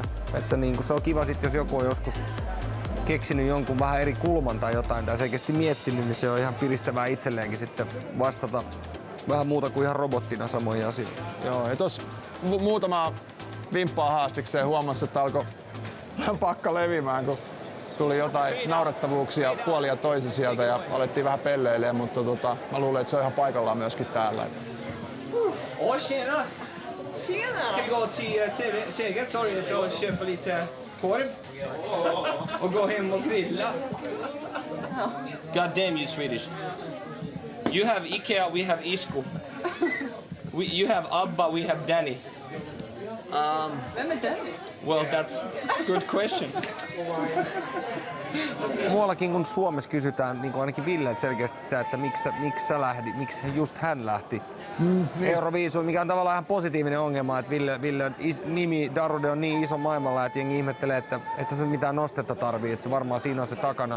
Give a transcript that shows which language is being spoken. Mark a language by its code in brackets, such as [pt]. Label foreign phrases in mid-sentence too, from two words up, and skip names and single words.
[fi] Että niin se on kiva sit, jos joku on joskus keksinyt jonkun vähän eri kulman tai jotain tai selkeästi miettinyt, niin se on ihan piristävää itselleenkin sitten vastata vähän muuta kuin ihan robottina samoja asioita. Joo, ja tossa muutama vimppaa haastikseen huomasi, että alkoi pakka levimään, kun tuli jotain naurettavuuksia puolia toisi sieltä ja alettiin vähän pelleilemään, mutta mä luulen, että se on ihan paikallaan myöskin täällä. [sv] Tjena! Tjena! Ska vi gå till Segertorget och köpa lite korv? Och gå hem och grilla? [en] God damn you Swedish. You have Ikea, we have Isku. You have Abba, we have Danny. [sv] Vem är Danny? [en] Well, that's a good question. [fi] Muuallakin kun Suomessa kysytään, niin kuin ainakin Ville selkeästi sitä, että miksi miksi just hän lähti Euroviisuun, mikä on tavallaan ihan positiivinen ongelma, että Ville nimi Darude on niin iso maailmalla, että jengi ihmettelee, että se mitään nostetta tarvii, että se varmaan siinä on se takana.